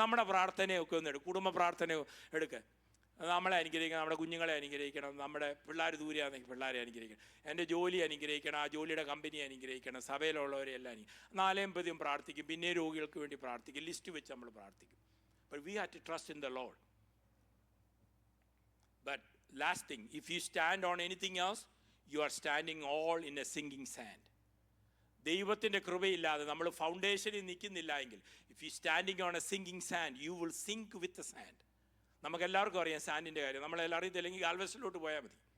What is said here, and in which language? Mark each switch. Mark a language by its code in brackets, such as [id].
[ml] നമ്മുടെ പ്രാർത്ഥനയൊക്കെ ഒന്ന് എടുക്കും, കുടുംബ പ്രാർത്ഥനയോ എടുക്കുക. നമ്മളെ അനുഗ്രഹിക്കണം, നമ്മുടെ കുഞ്ഞുങ്ങളെ അനുഗ്രഹിക്കണം, നമ്മുടെ പിള്ളേർ ദൂരെയാണെങ്കിൽ പിള്ളേരെ അനുഗ്രഹിക്കണം, എൻ്റെ ജോലി അനുഗ്രഹിക്കണം, ആ ജോലിയുടെ കമ്പനി അനുഗ്രഹിക്കണം, സഭയിലുള്ളവരെ എല്ലാം നാലേം പതിയും പ്രാർത്ഥിക്കും, പിന്നെ രോഗികൾക്ക് വേണ്ടി പ്രാർത്ഥിക്കും, ലിസ്റ്റ് വെച്ച് നമ്മൾ പ്രാർത്ഥിക്കും. [en] But we have to trust in the lord. But last thing, if you stand on anything else, you are standing all in a sinking sand. [ml] ദൈവത്തിൻ്റെ കൃപയില്ലാതെ നമ്മൾ ഫൗണ്ടേഷനിൽ നിൽക്കുന്നില്ല എങ്കിൽ, [en] If you standing on a sinking sand, you will sink with the sand. [ml] നമുക്കെല്ലാവർക്കും അറിയാം സാൻഡിൻ്റെ കാര്യം. നമ്മളെല്ലാം അറിയത്തില്ലെങ്കിൽ ഗാൽവെസ്റ്റിലോട്ട് പോയാൽ മതി.